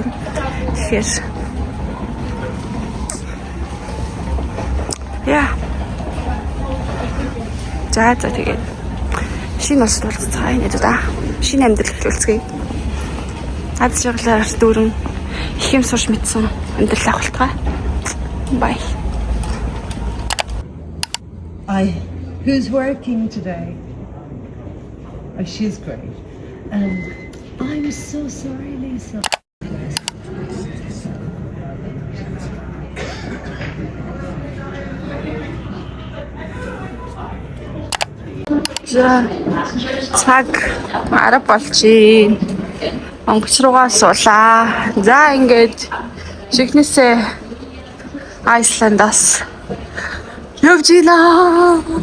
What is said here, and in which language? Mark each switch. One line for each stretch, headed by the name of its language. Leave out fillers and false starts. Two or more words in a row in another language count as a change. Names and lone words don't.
Mongolian: Тэгэхээр яа. За тэгээд шинэ улсад уулзцаая нэ да. Шинэ амьдрал эхлүүлцгээе. Аз жаргалаар дүүрэн их юм сурч мэдсэн амьдрал авалтгаа.
English: Bye. Who's working today? Oh, she's great. I'm so sorry, Lisa.
Mongolian: За цаг 10 болчих. Онгоц руугаа суулаа. За ингээд чихнээсээ Iceland-аас явж ийна.